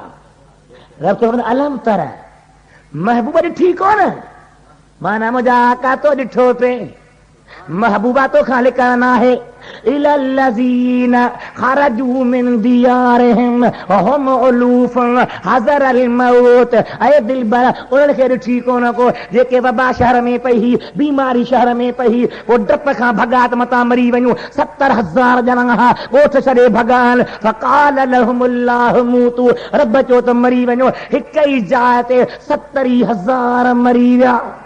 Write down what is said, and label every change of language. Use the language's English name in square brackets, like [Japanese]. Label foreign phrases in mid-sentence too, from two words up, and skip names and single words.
[Arabic] ألم تر [Sindhi] महबूबा ॾिठी कोन, माना मुंहिंजा आका तो ॾिठो पे। महबूबा तो खां लिकण आहे [Arabic] إلى الذين خرجوا من ديارهم وهم ألوف حذر الموت. [Sindhi] ऐ दिलबर उन्हनि खे ॾिठी कोन को जेके वबा शहर में पई, बीमारी शहर में पई, वो डप खां भॻात मतां मरी वञूं। 70,000 ॼणा हा ॻोठ छॾे भॻान। [Arabic] فقال لهم الله موتوا, [Sindhi] रब चयो त मरी वञो। हिक ई जाइ ते 70,000 मरी विया।